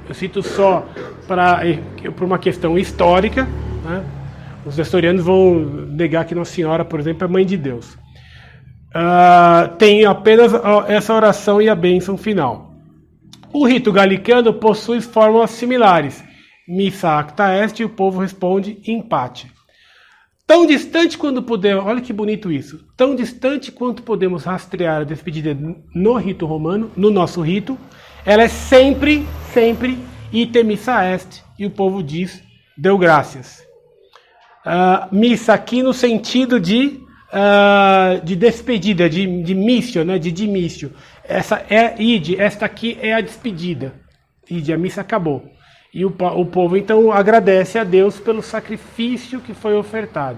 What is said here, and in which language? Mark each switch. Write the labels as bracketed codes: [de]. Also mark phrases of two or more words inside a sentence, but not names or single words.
[pt] Eu cito só para uma questão histórica, né? Os nestorianos vão negar que Nossa Senhora, por exemplo, é mãe de Deus. Tem apenas essa oração e a bênção final. O rito galicano possui fórmulas similares. [la] Missa acta est, [pt] e o povo responde [la] in pace. [pt] Tão distante quanto podemos, olha que bonito isso, tão distante quanto podemos rastrear a despedida no rito romano, no nosso rito, ela é sempre [la] ite missa est, [pt] e o povo diz, deu graças. Missa aqui no sentido de despedida, de missio, né, de dimissio. Essa é ide, esta aqui é a despedida. Ide, a missa acabou. E o povo então agradece a Deus pelo sacrifício que foi ofertado.